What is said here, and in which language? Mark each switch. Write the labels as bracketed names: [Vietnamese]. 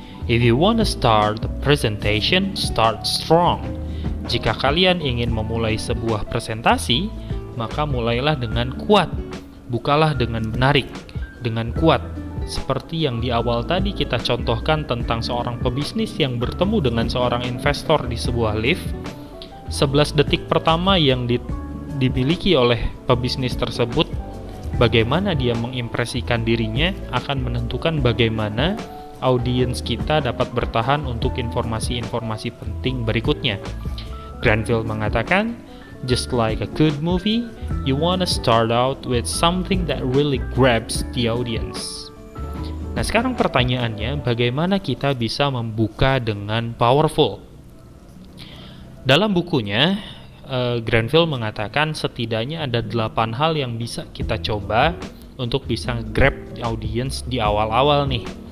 [English] If you want to start the presentation, start strong. [Indonesian] Jika kalian ingin memulai sebuah presentasi, maka mulailah dengan kuat. Bukalah dengan menarik, dengan kuat. Seperti yang di awal tadi kita contohkan tentang seorang pebisnis yang bertemu dengan seorang investor di sebuah lift. 11 detik pertama yang dimiliki oleh pebisnis tersebut, bagaimana dia mengimpresikan dirinya akan menentukan bagaimana audiens kita dapat bertahan untuk informasi-informasi penting berikutnya. Granville mengatakan, [English] just like a good movie, you wanna start out with something that really grabs the audience. [Indonesian] Nah, sekarang pertanyaannya, bagaimana kita bisa membuka dengan powerful? Dalam bukunya, Granville mengatakan setidaknya ada 8 hal yang bisa kita coba untuk bisa grab audience di awal-awal nih.